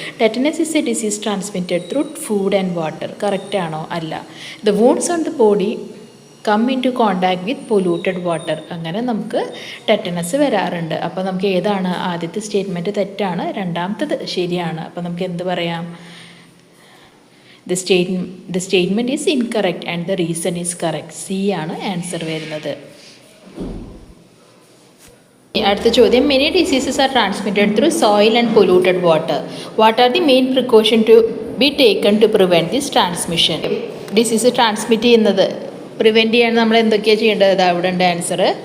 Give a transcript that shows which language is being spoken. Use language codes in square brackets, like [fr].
[en] Tetanus is a disease transmitted through food and water. [ml] Correct ആണോ? അല്ല. [en] The wounds on the body come in to contact with polluted water. [ml] അങ്ങനെ നമുക്ക് tetanus വരാറുണ്ട്. അപ്പോൾ നമുക്ക് ഏതാണ്? ആദ്യത്തെ സ്റ്റേറ്റ്മെൻറ്റ് തെറ്റാണ്, രണ്ടാമത്തത് ശരിയാണ്. അപ്പോൾ നമുക്ക് എന്ത് പറയാം? [en] The statement is incorrect and the reason is correct. [ml] C ആണ് ആൻസർ വരുന്നത്. അടുത്ത ചോദ്യം, [en] Many diseases are transmitted through soil and polluted water. What are the main precaution to be taken to prevent this transmission? [ml] Disease transmit ചെയ്യുന്നത് prevent ചെയ്യാൻ നമ്മൾ എന്തൊക്കെയാണ് ചെയ്യേണ്ടത്? അവിടെ ഉണ്ട് ആൻസർ.